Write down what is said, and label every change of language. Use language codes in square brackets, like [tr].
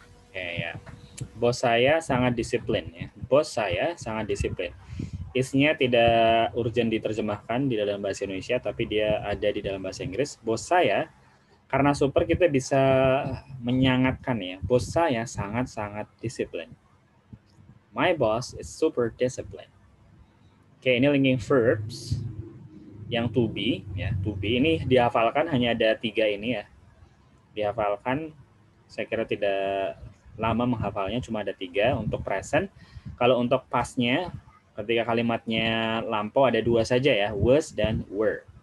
[id] Oke, ya. Bos saya sangat disiplin ya. Bos saya sangat disiplin. Is-nya tidak urgent diterjemahkan di dalam bahasa Indonesia, tapi dia ada di dalam bahasa Inggris. Bos saya, karena super kita bisa menyangatkan ya. Bos saya sangat-sangat disiplin. [en] My boss is super disciplined. [id] Oke, ini linking verbs yang to be ya. To be ini dihafalkan hanya ada 3 ini ya. Dihafalkan, saya kira tidak lama menghafalnya, cuma ada 3 untuk present. Kalau untuk past-nya, ketika kalimatnya lampau ada 2 saja ya, was dan were.